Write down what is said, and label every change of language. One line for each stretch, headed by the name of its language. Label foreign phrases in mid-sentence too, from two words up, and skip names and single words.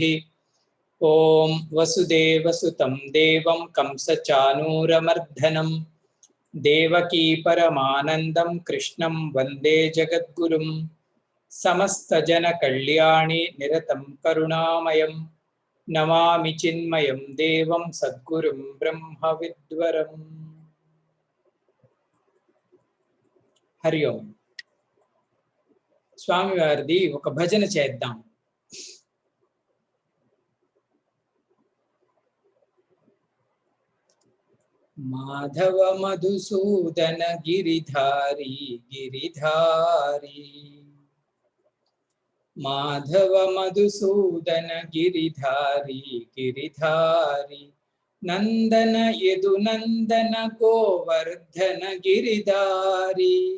Sanskrit: ओम वसुदेवसुतं देवं कंसचानूरमर्दनं देवकी परमानन्दं कृष्णं वन्दे जगद्गुरुं समस्तजनकल्याणे निरतं करुणामयं नमामि चिन्मयं देवं सद्गुरुं ब्रह्मविद्वरम्। हरि ओम।
Telugu: స్వామి వారిది ఒక భజన చేద్దాం.
Hindi: माधव मधुसूदन गिरिधारी गिरिधारी, माधव मधुसूदन गिरिधारी गिरिधारी, नंदन यदु नंदन गोवर्धन गिरिधारी,